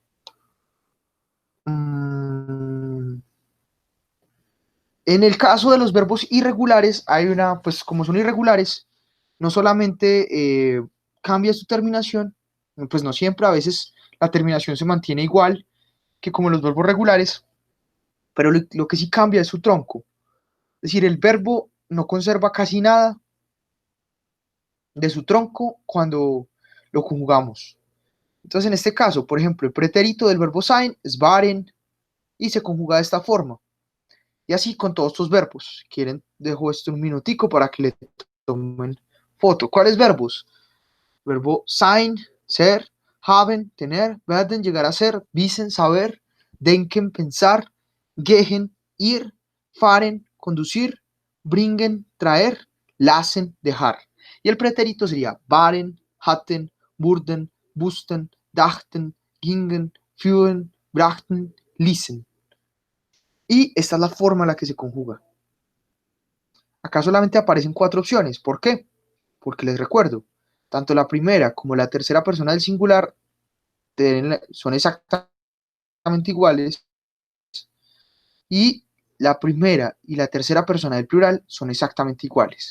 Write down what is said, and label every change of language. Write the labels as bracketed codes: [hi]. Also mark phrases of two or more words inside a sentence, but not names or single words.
[es] En el caso de los verbos irregulares, hay una, pues como son irregulares, no solamente cambia su terminación, pues no siempre, a veces la terminación se mantiene igual que como los verbos regulares, pero lo que sí cambia es su tronco. Es decir, el verbo no conserva casi nada de su tronco cuando lo conjugamos. Entonces, en este caso, por ejemplo, el pretérito del verbo sein es waren y se conjuga de esta forma. Y así con todos estos verbos. Si quieren, dejo esto un minutico para que le tomen foto. ¿Cuáles verbos? Verbo sein, ser, haben, tener, werden, llegar a ser, [de] wissen, saber, denken, pensar, gehen, ir, fahren, conducir, bringen, [es] traer, lassen, dejar. Y el pretérito sería [de] waren, hatten, wurden, wussten, dachten, gingen, führen, brachten, ließen. [es] Y esta es la forma en la que se conjuga. Acá solamente aparecen 4 opciones. ¿Por qué? Porque les recuerdo, tanto la primera como la tercera persona del singular son exactamente iguales y la primera y la tercera persona del plural son exactamente iguales.